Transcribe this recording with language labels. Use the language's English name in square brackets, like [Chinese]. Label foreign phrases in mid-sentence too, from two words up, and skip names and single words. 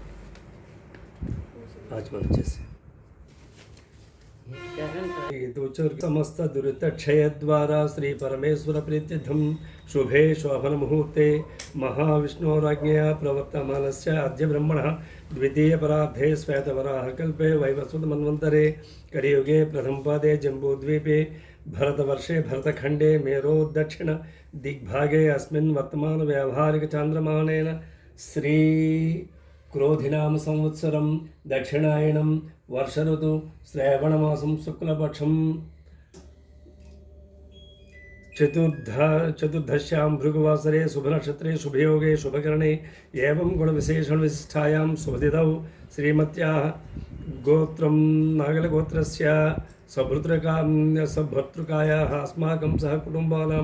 [Telugu] ఆచమనం చేసి [Sanskrit] సమస్త దురిత క్షయ ద్వారా శ్రీ పరమేశ్వర ప్రీత్యర్థం శుభే శోభన ముహూర్తే మహావిష్ణోరాజ్ఞయా ప్రవర్తమానస్య అద్య బ్రహ్మణః ద్వితీయ పరార్ధే శ్వేతవరాహకల్పే వైవస్వత మన్వంతరే కలియుగే ప్రథమపాదే జంబూద్वीपे भरतवर्षे भरतखण्डे मेरो दक्षिण दिग्भागे अस्मिन् वर्तमान व्यावहारिक चान्द्रमानेन श्री క్రోధినామ సంవత్సరం దక్షిణాయనం వర్ష ఋతు శ్రావణమాసం శుక్లపక్షం चतुर्दश्यां भृगुवासरे शुभनक्षत्रे शुभयोगे शुभकरणे एवं गुणविशेषणविशिष्टायां शुभतिथौ श्रीमत्याः गोत्रं नागलगोत्रस्य सभर्तृकायाः अस्माकं सह कुटुम्बानां